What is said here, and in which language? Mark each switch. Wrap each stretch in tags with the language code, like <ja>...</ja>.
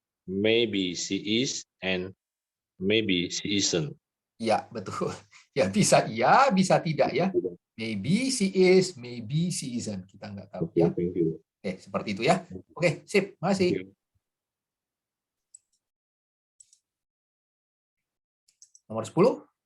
<en>Maybe she is and maybe she isn't.</en> <id>Ya, betul. Ya, bisa iya, bisa tidak ya.</id> <en>Maybe she is, maybe she isn't.</en> <id>Kita nggak tahu ya.</id> <en>Thank you.</en> <id>Oke, seperti itu ya. Oke, sip. Makasih. Nomor 10.</id>